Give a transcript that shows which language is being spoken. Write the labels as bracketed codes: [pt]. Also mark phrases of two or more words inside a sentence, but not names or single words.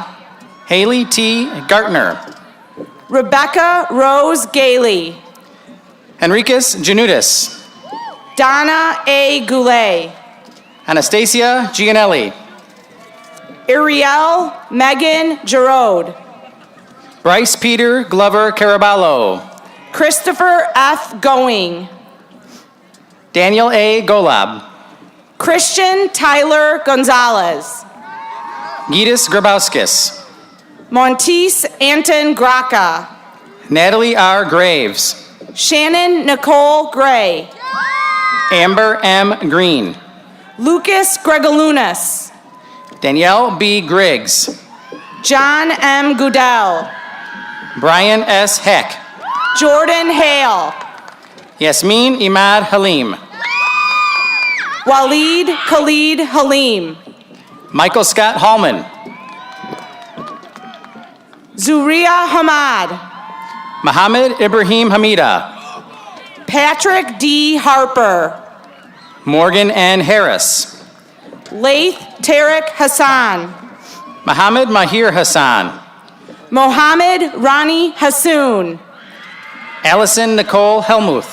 [en] Haley T. Gartner. Rebecca Rose Gailey. Henriquez Janudis. Donna A. Goulet. Anastasia Gianelli. Ariel Megan Gerode. Bryce Peter Glover Caraballo. Christopher F. Going. Daniel A. Golab. Christian Tyler Gonzalez. Gidis Grabowskis. Montis Anton Graca. Natalie R. Graves. Shannon Nicole Gray. Amber M. Green. Lucas Gregalunas. Danielle B. Griggs. John M. Goodell. Brian S. Heck. Jordan Hale. Yasmin Imad Halim. Waleed Khalid Halim. Michael Scott Hallman. Zuria Hamad. Mohammed Ibrahim Hamida. Patrick D. Harper. Morgan N. Harris. Laith Tarek Hassan. Mohammed Mahir Hassan. Mohammed Rani Hassoun. Allison Nicole Helmuth.